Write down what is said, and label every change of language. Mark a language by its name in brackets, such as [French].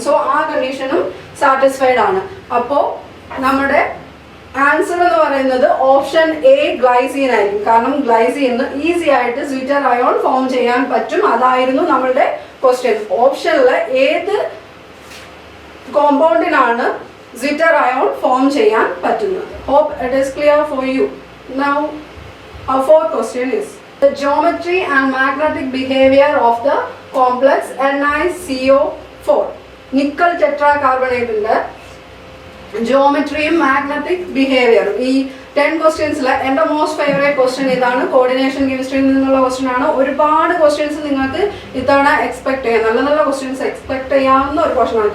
[Malayalam] So ആ കണ്ടീഷനും satisfied ആണ്. അപ്പോൾ നമ്മുടെ ആൻസർ എന്ന് പറയുന്നത് ഓപ്ഷൻ എ ഗ്ലൈസീൻ ആയിരിക്കും. കാരണം ഗ്ലൈസീന് ഈസി ആയിട്ട് zwitter ion ഫോം ചെയ്യാൻ പറ്റും. അതായിരുന്നു നമ്മളുടെ ക്വസ്റ്റ്യൻ. ഓപ്ഷനിൽ ഏത് കോമ്പൗണ്ടിനാണ് zwitter ion ഫോം ചെയ്യാൻ പറ്റുന്നത്? [English] Hope it is clear for you. Now our fourth question is the geometry and magnetic behavior of the complex NiCO4. [Malayalam] Nickel ടെട്രാകാർബണേറ്റിന്റെ ജോമെട്രിയും magnetic ബിഹേവിയറും. ഈ 10 ക്വസ്റ്റ്യൻസിൽ എൻ്റെ മോസ്റ്റ് ഫേവറേറ്റ് ക്വസ്റ്റ്യൻ ഇതാണ്. കോർഡിനേഷൻ കെമിസ്ട്രിയിൽ നിന്നുള്ള ക്വസ്റ്റ്യൻ ആണ്. ഒരുപാട് ക്വസ്റ്റ്യൻസ് നിങ്ങൾക്ക് ഇത്തവണ എക്സ്പെക്ട് ചെയ്യാം. നല്ല നല്ല ക്വസ്റ്റ്യൻസ് എക്സ്പെക്ട് ചെയ്യാവുന്ന ഒരു ക്വസ്റ്റ്യൻ ആണ്.